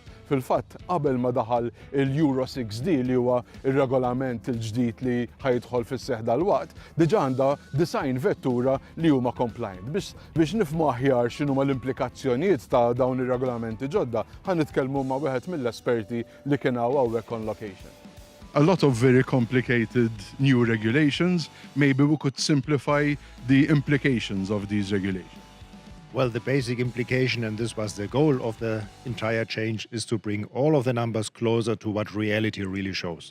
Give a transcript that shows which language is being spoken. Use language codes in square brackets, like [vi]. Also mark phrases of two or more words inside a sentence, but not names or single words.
[mt] Fil-fatt, qabel ma daħal il-Euro 6D li huwa ir-regolament il-ġdid li ħajdħol fis-seħħ dal-waqt, diġà għandha design vettura li huma compliant. Biex nifhmu aħjar x'inhuma l-implikazzjonijiet ta' dawn ir-regolamenti ġodda, ħanitkellmu ma' wieħed mill-esperti li kien hawnhekk [en] on location. A lot of very complicated new regulations. Maybe we could simplify the implications of these regulations. Well, the basic implication, and this was the goal of the entire change, is to bring all of the numbers closer to what reality really shows.